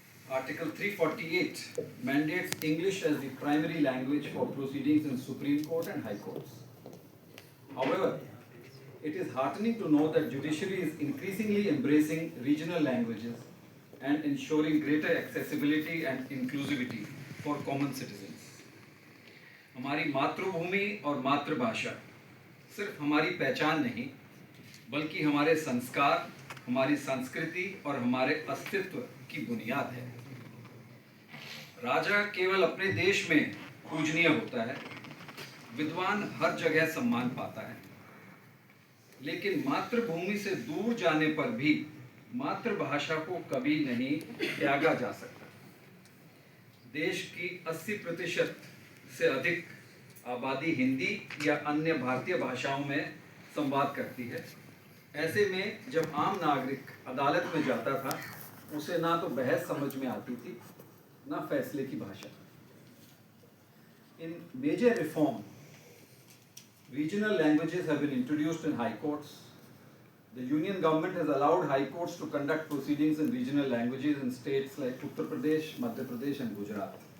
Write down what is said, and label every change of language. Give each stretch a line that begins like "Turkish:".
English: Article 348 mandates English as the primary language for proceedings in Supreme Court and High Courts. However, it is heartening to know that judiciary is increasingly embracing regional languages and ensuring greater accessibility and inclusivity for common citizens.
Hindi: हमारी मातृभूमि और मातृभाषा सिर्फ हमारी पहचान नहीं, बल्कि हमारे संस्कार, हमारी संस्कृति और हमारे अस्तित्व की बुनियाद है। राजा केवल अपने देश में पूजनीय होता है, विद्वान हर जगह सम्मान पाता है, लेकिन मातृभूमि से दूर जाने पर भी मातृभाषा को कभी नहीं त्यागा जा सकता। देश की 80% से अधिक आबादी हिंदी या अन्य भारतीय भाषाओं में संवाद करती है। ऐसे में जब आम नागरिक अदालत में जाता था, उसे ना तो बहस समझ में आती थी, ना फैसले की भाषा।
English: In major reform, regional languages have been introduced in high courts. The union government has allowed high courts to conduct proceedings in regional languages in states like Uttar Pradesh, Madhya Pradesh and Gujarat.